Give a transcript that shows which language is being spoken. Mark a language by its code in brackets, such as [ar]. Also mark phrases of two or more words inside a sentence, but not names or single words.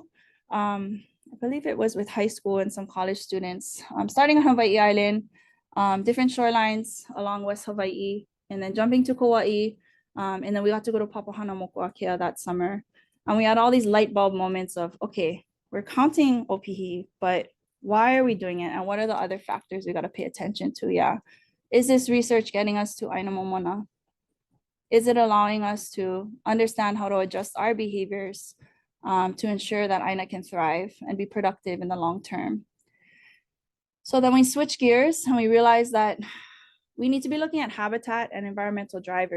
[en] I believe it was with high school and some college students, starting on Hawaii Island, different shorelines along West Hawaii, and then jumping to Kauai. And then we got to go to Papahanaumokuākea that summer. And we had all these light bulb moments of, okay, we're counting ʻopihi, but why are we doing it? And what are the other factors we got to pay attention to? Yeah. Is this research getting us to [haw] ʻāina Momona? [en] Is it allowing us to understand how to adjust our behaviors to ensure that ʻāina can thrive and be productive in the long term? So then we switch gears and we realize that we need to be looking at habitat and environmental drivers.